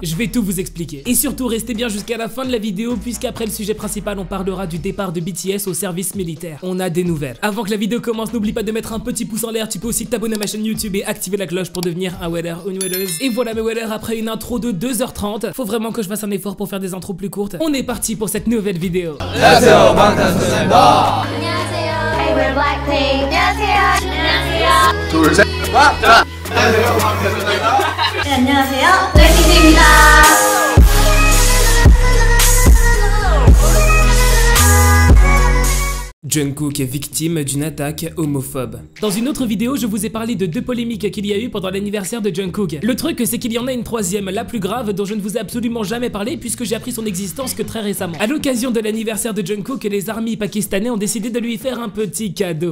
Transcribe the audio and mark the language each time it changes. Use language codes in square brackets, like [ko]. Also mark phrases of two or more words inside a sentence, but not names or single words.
[fr] Je vais tout vous expliquer. Et surtout, restez bien jusqu'à la fin de la vidéo, puisqu'après le sujet principal, on parlera du départ de BTS au service militaire. On a des nouvelles. Avant que la vidéo commence, n'oublie pas de mettre un petit pouce en l'air, tu peux aussi t'abonner à ma chaîne YouTube et activer la cloche pour devenir un wader ou une wadeuse. Et voilà mes waders, après une intro de 2h30, faut vraiment que je fasse un effort pour faire des intros plus courtes. On est parti pour cette nouvelle vidéo. [ko] 안녕하세요, 방탄소년단입니다. 안녕하세요. [en] Hey, we're Blackpink. [ko] 안녕하세요. 안녕하세요. 둘, 셋, 자. 안녕하세요, 방탄소년단입니다. 네, 안녕하세요. 블랙핑크입니다. [fr] Jungkook est victime d'une attaque homophobe. Dans une autre vidéo, je vous ai parlé de 2 polémiques qu'il y a eu pendant l'anniversaire de Jungkook. Le truc, c'est qu'il y en a une troisième, la plus grave, dont je ne vous ai absolument jamais parlé puisque j'ai appris son existence que très récemment. À l'occasion de l'anniversaire de Jungkook, les ARMY pakistanais ont décidé de lui faire un petit cadeau.